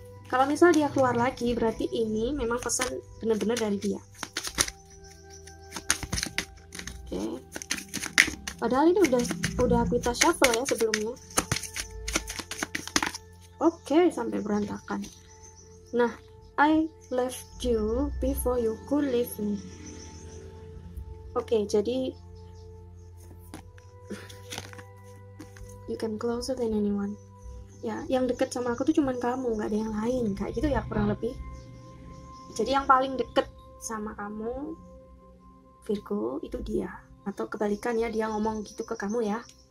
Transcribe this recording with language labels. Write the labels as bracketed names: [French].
[Indonesian] Kalau misal dia keluar lagi, berarti ini memang pesan bener-bener dari dia. Oke. Padahal ini udah kita shuffle ya sebelumnya. Oke, sampai berantakan. [English] Nah, I left you before you could leave me. Oke, [Indonesian] jadi [English] you can closer than anyone. [Indonesian] Ya, yang deket sama aku tuh cuman kamu, nggak ada yang lain, kayak gitu ya kurang lebih. Jadi yang paling deket sama kamu, Virgo, itu dia. Atau kebalikan ya, dia ngomong gitu ke kamu ya.